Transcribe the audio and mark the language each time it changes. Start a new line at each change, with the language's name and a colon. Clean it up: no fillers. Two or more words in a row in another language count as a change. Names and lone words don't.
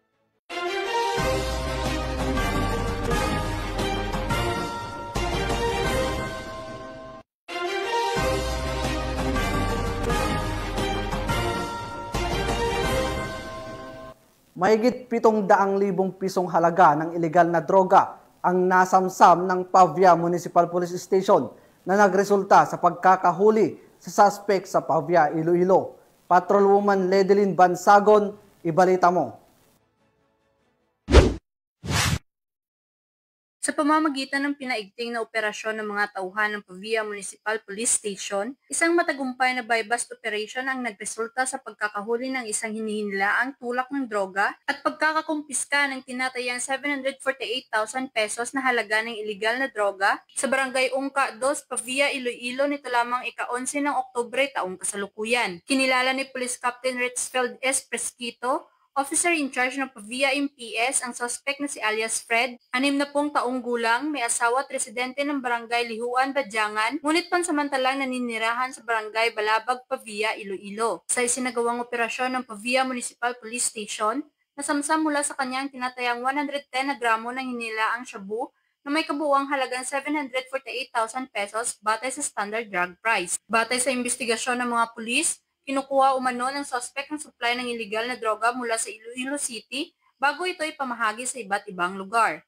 Filipino: Mahigit 700,000 pisong halaga ng ilegal na droga ang nasamsam ng Pavia Municipal Police Station na nagresulta sa pagkakahuli sa suspect sa Pavia, Iloilo. Patrolwoman Ledelyn Bansagon, ibalita mo. Sa pamamagitan ng pinaigting na operasyon ng mga tauhan ng Pavia Municipal Police Station, isang matagumpay na
English: buy-bust operation
Filipino: ang nagresulta sa pagkakahuli ng isang hinihinilaang tulak ng droga at pagkakakumpiska ng tinatayang 748,000 pesos na halaga ng iligal na droga sa Barangay Ungka 2, Pavia, Iloilo nito lamang ika-11 ng Oktubre taong kasalukuyan. Kinilala ni Police Captain Ritzfeld S. Presquito,
English: Officer in charge
Filipino: ng Pavia MPS, ang suspect na si alias Fred, 60 taong gulang, may asawa at residente ng Barangay Lihuan, Badyangan, ngunit pansamantalang naninirahan sa Barangay Balabag, Pavia, Iloilo. Sa isinagawang operasyon ng Pavia Municipal Police Station, nasamsam mula sa kanyang tinatayang 110 na gramo ng hinilaang shabu na may kabuuang halagang 748,000 pesos batay sa
English: standard drug price.
Filipino: Batay sa investigasyon ng mga pulis, kinukuha umano ng suspect ng supply ng iligal na droga mula sa Iloilo City bago ito ipamahagi sa iba't ibang lugar.